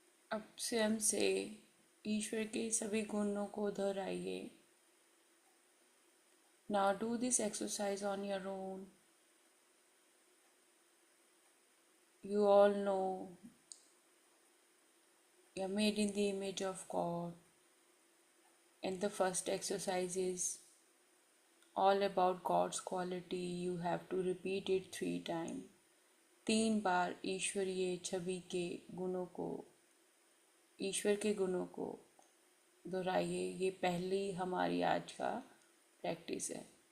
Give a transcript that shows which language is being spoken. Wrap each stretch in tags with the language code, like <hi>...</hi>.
<hi>अब स्वयं से ईश्वर के सभी गुणों को दोहराइए।</hi> <en>Now do this exercise on your own. You all know you're made in the image of God, and the first exercise is all about God's quality. You have to repeat it 3 times.</en> <hi>3 बार ईश्वरीय छवि के गुणों को, ईश्वर के गुणों को दोहराइए। ये पहली हमारी आज का प्रैक्टिस है।</hi>